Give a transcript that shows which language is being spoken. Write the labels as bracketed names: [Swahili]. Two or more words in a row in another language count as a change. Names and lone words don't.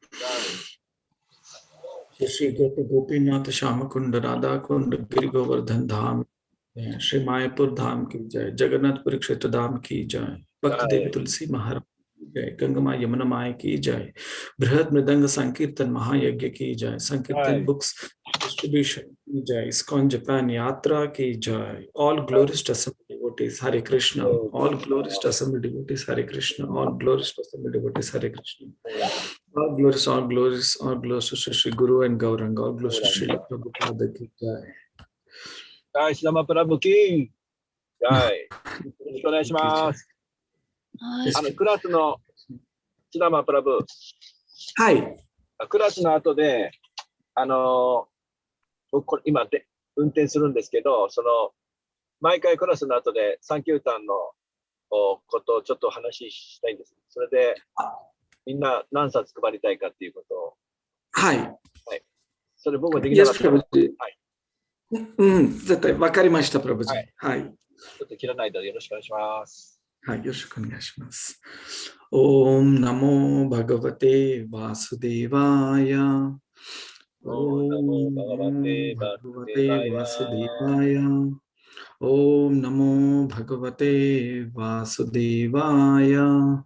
[Hindi] श्री गोपी गोपीनाथ श्यामकुण्ड राधा कुण्ड गिरि गोवर्धन धाम श्री मायापुर धाम की जय, जगन्नाथपुरी क्षेत्र धाम की जय, भक्ति देवी तुलसी महाराज की जय, गंगामा यमुना माया की जय, बृहद् मृदंग संकीर्तन महायज्ञ की जय, संकीर्तन [English] Books Distribution [Hindi] की जय, इस्कॉन जापान यात्रा की जय, [English] all glorious to assembled devotees Hare Krishna, all glorious to assembled devotees Hare Krishna, all glorious to assembled devotees Hare Krishna. All glorious, all glorious, all glorious to Shri Guru and Gauranga, all glorious to Shri Prabhupada [Hindi] की जय. जय सुदामा प्रभु की जय. [Japanese] よろしくお願いします。クラスの Sudama Prabhu。はい。クラスの後で、僕今で運転するんですけど、毎回クラスの後でサンキュータンのことをちょっと話したいんです。それで、みんな何冊配りたいかっていうことを。はい。はい。それ僕はできなかった。はい。絶対わかりました、プラブジー。はい。ちょっと切らないでよろしくお願いします。はい、よろしくお願いします。 [Sanskrit] ॐ नमो भगवते वासुदेवाय. ॐ नमो भगवते वासुदेवाय. ॐ नमो भगवते वासुदेवाय.